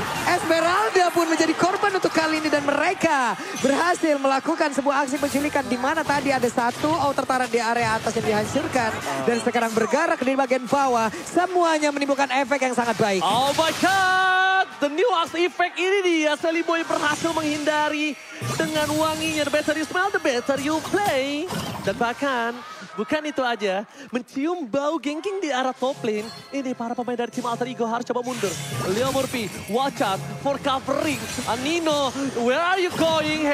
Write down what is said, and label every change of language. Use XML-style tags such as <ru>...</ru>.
<id>Esmeralda pun menjadi korban untuk kali ini dan mereka berhasil melakukan sebuah aksi penculikan di mana tadi ada satu outer turret di area atas yang dihancurkan dan sekarang bergerak di bagian bawah. Semuanya menimbulkan efek yang sangat baik.</id> <en>Oh my god, the new axe effect</en> <id>ini dia. Celebi berhasil menghindari dengan wanginya.</id> <en>The better you smell, the better you play.</en> <id>Dan bahkan bukan itu aja, mencium bau ganking di arah top lane. Ini para pemain dari tim Alter Ego harus coba mundur.</id> <en>Leo Murphy, watch out for covering. Nino, where are you going?</en>